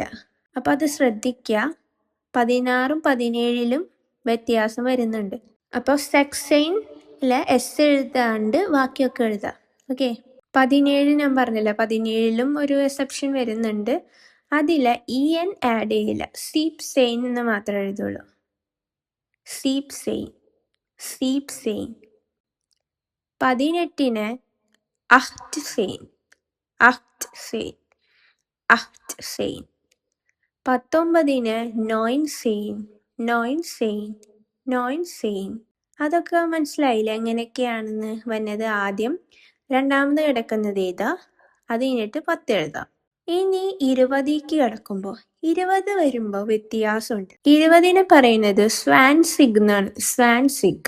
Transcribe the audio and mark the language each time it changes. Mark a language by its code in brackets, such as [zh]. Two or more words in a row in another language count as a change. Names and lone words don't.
[ml] അപ്പം അത് ശ്രദ്ധിക്കുക. 16ഉം 17ലും വ്യത്യാസം വരുന്നുണ്ട്. അപ്പോൾ [de] sechzehn [ml] എസ് എഴുതാണ്ട് ബാക്കിയൊക്കെ എഴുതാം. ഓക്കെ. 17 ഞാൻ പറഞ്ഞില്ല, 17ലും ഒരു എക്സെപ്ഷൻ വരുന്നുണ്ട്. അതിൽ EN ആഡ് ചെയ്യില്ല, [de] siebzehn [ml] എന്ന് മാത്രമേ എഴുതുള്ളൂ. [de] siebzehn, siebzehn. 18 achtzehn, achtzehn, achtzehn. 19 neunzehn, neunzehn, neunzehn. [ml] അതൊക്കെ മനസ്സിലായില്ലേ എങ്ങനെയൊക്കെയാണെന്ന് വന്നത്? ആദ്യം രണ്ടാമത് കിടക്കുന്നത് ഏതാ, അത് കഴിഞ്ഞിട്ട് 10 എഴുതാം. ഇനി 20ക്ക് കിടക്കുമ്പോൾ 20 വരുമ്പോൾ വ്യത്യാസമുണ്ട്. 20നെ പറയുന്നത് സ്വാൻസിഗ് എന്നാണ്. സ്വാൻസിഗ്.